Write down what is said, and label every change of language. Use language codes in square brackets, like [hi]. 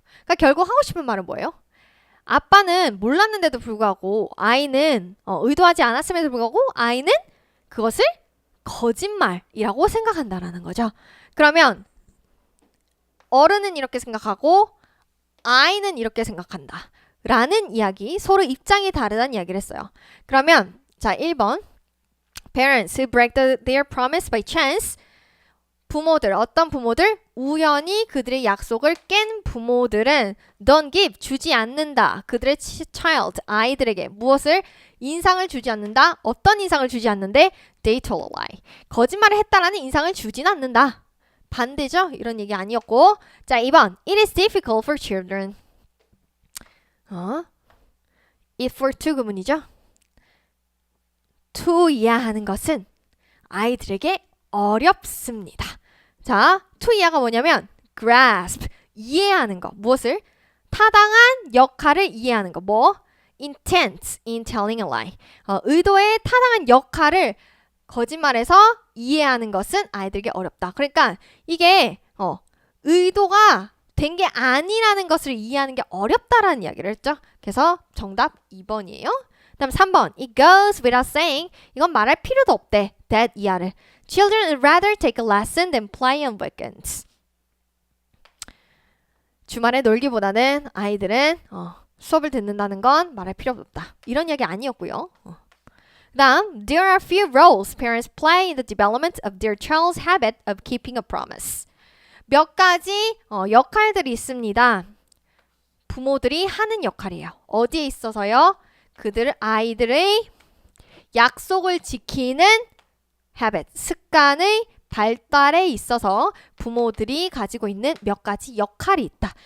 [ko] 그러니까 결국 하고 싶은 말은 뭐예요? 아빠는 몰랐는데도 불구하고 아이는 의도하지 않았음에도 불구하고 아이는 그것을 거짓말이라고 생각한다라는 거죠. 그러면 어른은 이렇게 생각하고 아이는 이렇게 생각한다 라는 이야기, 서로 입장이 다르다는 이야기를 했어요. 그러면 자 1번 [en] Parents who break their promise by chance, [ko] 부모들, 어떤 부모들? 우연히 그들의 약속을 깬 부모들은 [en] don't give, [ko] 주지 않는다. 그들의 child, 아이들에게 무엇을? 인상을 주지 않는다. 어떤 인상을 주지 않는데? [en] They told a lie. [ko] 거짓말을 했다라는 인상을 주진 않는다. 반대죠? 이런 얘기 아니었고. 자, 2번 [en] It is difficult for children. [ko] if for to 구문이죠. to야 하는 것은 아이들에게 어렵습니다. 자, to 이하가 뭐냐면 grasp, 이해하는 거. 무엇을? 타당한 역할을 이해하는 거. 뭐? [en] intent in telling a lie. [ko] 의도의 타당한 역할을 거짓말에서 이해하는 것은 아이들에게 어렵다. 그러니까 이게 의도가 된 게 아니라는 것을 이해하는 게 어렵다라는 이야기를 했죠. 그래서 정답 2번이에요. 그다음 3번 [en] It goes without saying, [ko] 이건 말할 필요도 없대. [en] that [ko] 이하를 [en] Children would rather take a lesson than play on weekends. [ko] 주말에 놀기보다는 아이들은 수업을 듣는다는 건 말할 필요가 없다. 이런 이야기 아니었고요. 그 그다음, [en] there are few roles parents play in the development of their child's habit of keeping a promise. [ko] 몇 가지 역할들이 있습니다. 부모들이 하는 역할이에요. 어디에 있어서요? 아이들의 약속을 지키는 habit, 습관의 발달에 있어서 부모들이 가지고 있는 몇 가지 역할이 있다.